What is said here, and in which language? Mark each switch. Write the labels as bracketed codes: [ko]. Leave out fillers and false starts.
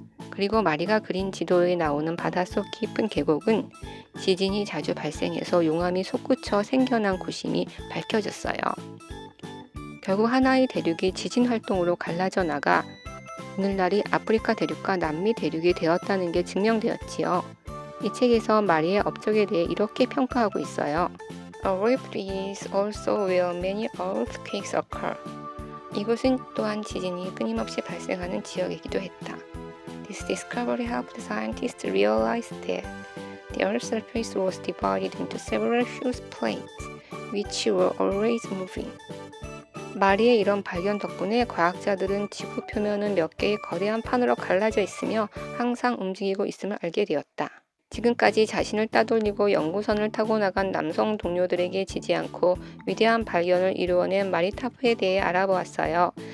[ko] 그리고 마리가 그린 지도에 나오는 바닷속 깊은 계곡은 지진이 자주 발생해서 용암이 솟구쳐 생겨난 곳임이 밝혀졌어요. 결국 하나의 대륙이 지진 활동으로 갈라져 나가 오늘날이 아프리카 대륙과 남미 대륙이 되었다는 게 증명되었지요. 이 책에서 마리의 업적에 대해 이렇게 평가하고 있어요. [en] A rift is also where many earthquakes occur. [ko] 이곳은 또한 지진이 끊임없이 발생하는 지역이기도 했다. [en] This discovery helped scientists realize that the Earth's surface was divided into several huge plates, which were always moving. [ko] 마리의 이런 발견 덕분에 과학자들은 지구 표면은 몇 개의 거대한 판으로 갈라져 있으며 항상 움직이고 있음을 알게 되었다. 지금까지 자신을 따돌리고 연구선을 타고 나간 남성 동료들에게 지지 않고 위대한 발견을 이루어낸 마리타프에 대해 알아보았어요.